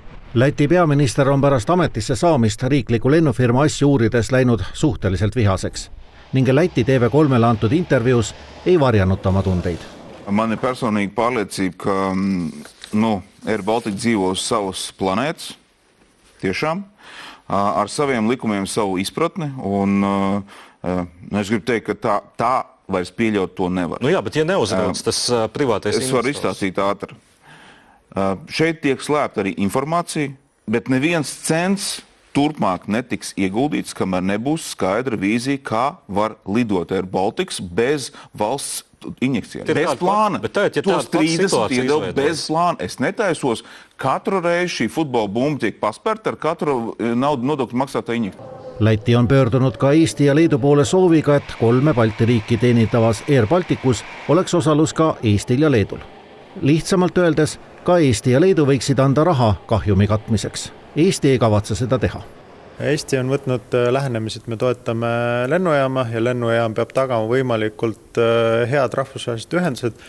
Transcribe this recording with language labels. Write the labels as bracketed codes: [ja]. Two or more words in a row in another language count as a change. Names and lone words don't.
[et] Läti peaminister on pärast ametisse saamist riikliku lennufirma asju uurides läinud suhteliselt vihaseks ning Läti TV3-le antud intervjuus ei varjanud oma tundeid. [lv] Man ir personīgi pārliecība, ka Air Baltica dzīvo uz savas planētas, tiešām, ar saviem likumiem savu izpratni, un es gribu teikt, ka tā vairs pieļaut to nevar. Jā, bet ja neuzrauc tas privātais investors. Es varu izstāstīt ātri. Šeit tiek slēpta arī informācija, bet neviens cents turpmāk netiks ieguldīts, kamēr nebūs skaidra vīzija, kā var lidot Air Baltics bez valsts injekcijām. Bez plāna. To strīdas iedod bez plāna. Es netaisos, katru reizi šī futbola bumba tiek paspērta ar katru naudu nodokļu maksātāju injekciju. [et] Läti on pöördunud ka Eesti ja Leedu poole sooviga, et 3 Balti riiki teenindavas Air Balticus oleks osalus ka Eestil ja Leedul. Lihtsamalt öeldes, ka Eesti ja Leedu võiksid anda raha kahjumi katmiseks. Eesti ei kavatse seda teha. Eesti on võtnud lähenemised, me toetame lennujaama ja lennujaam peab tagama võimalikult head rahvusvahelised ühendused.